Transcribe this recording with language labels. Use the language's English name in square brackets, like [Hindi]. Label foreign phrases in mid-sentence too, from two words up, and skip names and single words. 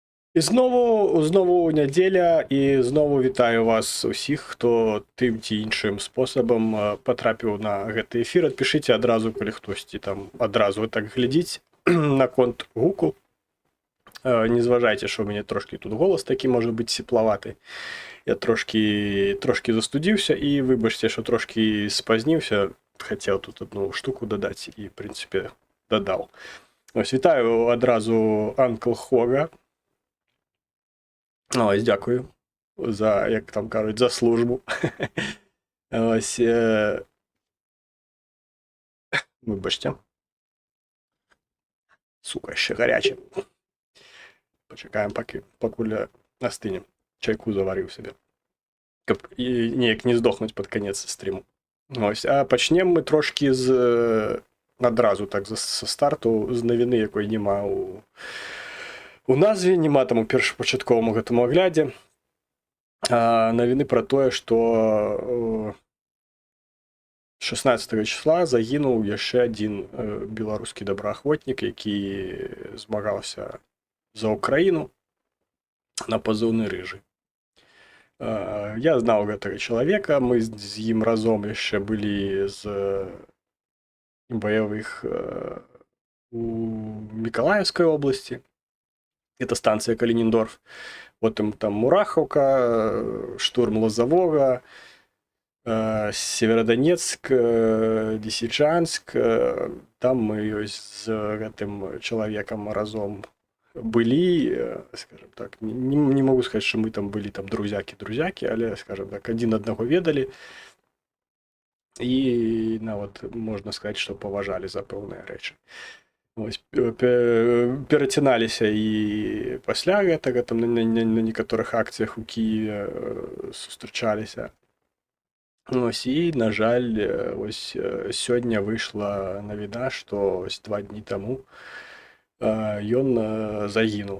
[Ukrainian] І знову неділя, і знову вітаю вас усіх, хто тим ці іншим способом потрапіў на гэты эфір. [Belarusian] Адпішыце адразу, калі хтосьці там адразу так глядзіць на конт гуку. Не зважайце, што ў мяне трошкі тут голас такі можа быць сеплаваты. Я трошкі застудзіўся і выбачце, што трошкі спазніўся. Хацеў тут одну штуку дадаць і, в прынцыпе, дадаў. Ось, вітаю адразу Анкл Хога. [Ukrainian] Ось, дякую за, як там кажуть, за службу. Ось, вибачте. Сука, ще гаряче. Почекаємо, покуль остине. Чайку заварив собі. [Belarusian] Каб ніяк не здохнуть [Ukrainian] під кінець стріму. Ось, а почнемо ми трошки одразу так з старту, з новини, якої нема у назве, нема там у [Belarusian] першапачатковому гэтаму аглядзе. Навіны пра тое, што 16 числа загінуў яшчэ адзін беларускі добраахвотнік, які змагаўся за Украіну на пазыўны рыжы. Я знаў гэтага чалавека, мы з ім разом яшчэ былі з баявых у Миколаевскай обласці. [Russian] Это станция Калининдорф. Потом там Мураховка, штурм Лозового, Северодонецк, Лисичанск. Там мы с этим человеком разом были, скажем так. Не могу сказать, что мы там были там друзьяки, але, скажем так, один одного ведали. И, вот, можно сказать, что поважали за [Belarusian] пэўныя рэчы. Ось, перацяналіся і пасля гэтага там на некаторых акцыях у Киеве сустрачаліся. Ось, і, на жаль, ось сёння выйшла навіна, што ось 2 дні таму ён загінуў.